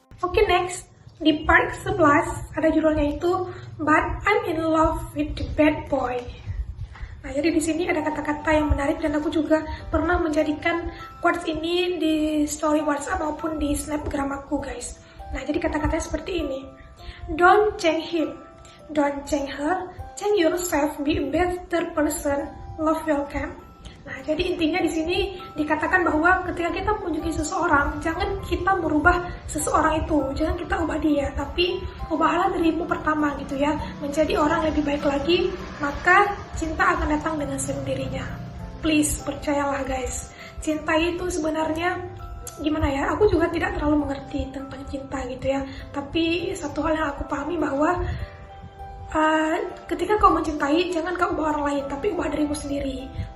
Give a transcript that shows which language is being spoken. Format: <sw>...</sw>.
<id>Oke, next. Di part 11 ada judulnya itu</id> <en>But I'm in love with the bad boy.</en> <id>Nah, jadi di sini ada kata-kata yang menarik dan aku juga pernah menjadikan quotes ini di story WhatsApp maupun di snapgram aku guys. Nah, jadi kata-katanya seperti ini.</id> <en>Don't change him, don't change her, change yourself, be a better person, love welcome.</en> <id>Nah, jadi intinya di sini dikatakan bahwa ketika kita mengunjungi seseorang, jangan kita merubah seseorang itu, jangan kita ubah dia, tapi ubahlah dirimu pertama gitu ya, menjadi orang lebih baik lagi, maka cinta akan datang dengan sendirinya. Please, percayalah guys, cinta itu sebenarnya gimana ya, aku juga tidak terlalu mengerti tentang cinta gitu ya, tapi satu hal yang aku pahami bahwa ketika kau mencintai, jangan kau ubah orang lain, tapi ubah dirimu sendiri.</id>